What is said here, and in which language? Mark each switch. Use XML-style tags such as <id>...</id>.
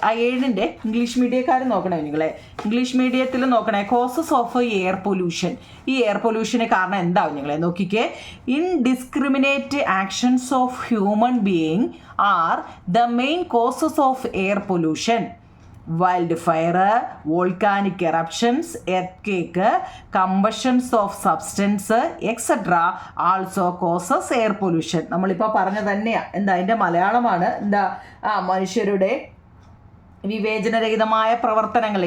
<ml>ആ 7ൻ്റെ ഇംഗ്ലീഷ് മീഡിയക്കാർ നോക്കണേ നിങ്ങളെ. ഇംഗ്ലീഷ് മീഡിയത്തിൽ നോക്കണേ.</ml> <en>Causes of air pollution.</en> <ml>ഈ എയർ പൊല്യൂഷന് കാരണം എന്താവും നിങ്ങളെ നോക്കിക്കേ.</ml> <en>Indiscriminate actions of human being are the main causes of air pollution. wildfire, volcanic eruptions, earthquake, combustions of substance, etc. also causes air pollution.</en> <ml>നമ്മളിപ്പോൾ പറഞ്ഞ തന്നെയാണ്. എന്താ അതിൻ്റെ മലയാളമാണ്? എന്താ? മനുഷ്യരുടെ വിവേചനരഹിതമായ പ്രവർത്തനങ്ങൾ.</ml>